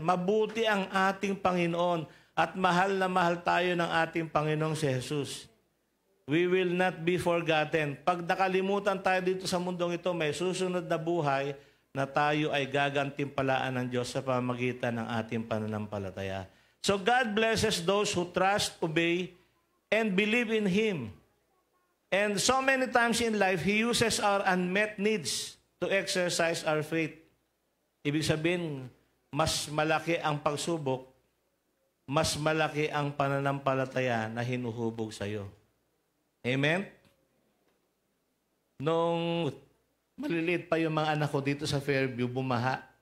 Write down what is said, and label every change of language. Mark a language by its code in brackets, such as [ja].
[tl] Mabuti ang ating Panginoon at mahal na mahal tayo ng ating Panginoong si Jesus. [en] We will not be forgotten. [tl] Pag nakalimutan tayo dito sa mundong ito, may susunod na buhay na tayo ay gagantimpalaan ng Diyos sa pamamagitan ng ating pananampalataya. [en] So God blesses those who trust, obey, and believe in Him. And so many times in life, He uses our unmet needs to exercise our faith. [tl] Ibig sabihin, mas malaki ang pagsubok, mas malaki ang pananampalataya na hinuhubog sa iyo. Amen? Nung maliliit pa yung mga anak ko dito sa Fairview, bumaha.